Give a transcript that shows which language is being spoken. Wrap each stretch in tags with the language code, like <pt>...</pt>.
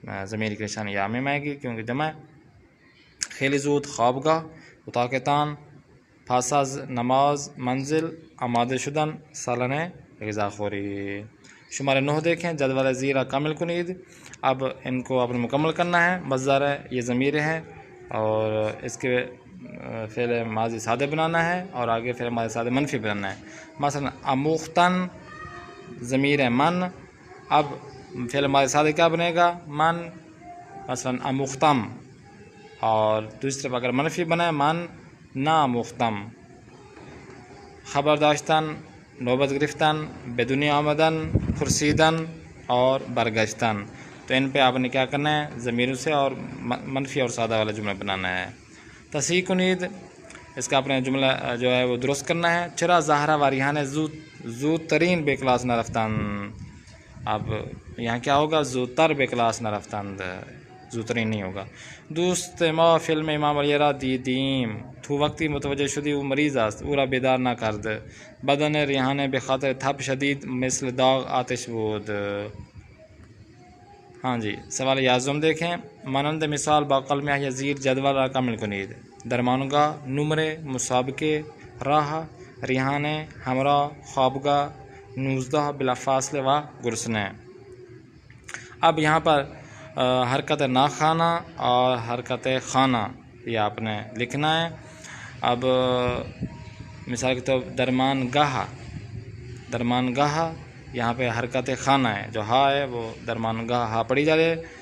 <ur>ضمیر کی نشانی یا میں آئے گی کیونکہ جمع.</ur> <fa>خیلی زود خوابگاه، اتاقتان، پس از نماز منزل، آماده شدن، سالن غذاخوری. شماره 9</fa> <ur>دیکھیں،</ur> <fa>جدول زیرہ کامل کنید.</fa> <ur>اب ان کو آپ نے مکمل کرنا ہے. مصدر ہے، یہ ضمیر ہے اور اس کے فعل ماضی سادہ بنانا ہے اور آگے فعل ماضی سادہ منفی بنانا ہے. مثلا اموختن ضمیر ہے من. اب فعل ماضی سادہ کیا بنے گا؟ من. مثلا اموختم. اور دوسری طرف اگر منفی بنا ہے من نامختم.</ur> <fa>خبرداشتن، نوبت گرفتن، بدون آمدن، پرسیدن اور برگشتن.</fa> <ur>تو ان پہ آپ نے کیا کرنا ہے؟ ضمیروں سے اور منفی اور سادہ والا جملہ بنانا ہے.</ur> <fa>تصحیح کنید،</fa> <ur>اس کا اپنے جملہ جو ہے وہ درست کرنا ہے.</ur> <fa>چرا زہرا و ریحانہ زود ترین بے کلاس نہ رفتند.</fa> <ur>اب یہاں کیا ہوگا؟</ur> <fa>زود تر بے کلاس نہ رفتند، زود ترین</fa> <ur>نہیں ہوگا.</ur> <fa>دوست ما فلم امام علی را دیدیم. تو وقتی متوجہ شدی او مریض است، او را بیدار نکرد. بدن ریحانه به خاطر تب شدید مثل داغ آتش بود.</fa> <ur>ہاں جی،</ur> <fa>سوال یازدهم</fa> <ur>دیکھیں.</ur> <fa>مانند مثال با قلم یا زیر جدول را کامل کنید. درمانگاه، نمره، مسابقه، راه، ریحانه، همراه، خوابگاه، 19 بلافاصله و گرسنه.</fa> <ur>اب یہاں پر حرکت ناخانہ اور حرکت خانہ یہ آپ نے لکھنا ہے. اب مثال کے طور درمانگاہ یہاں پہ حرکت خانہ ہے، جو ہا ہے وہ درمانگاہ ہا پڑھی جا رہی ہے.</ur>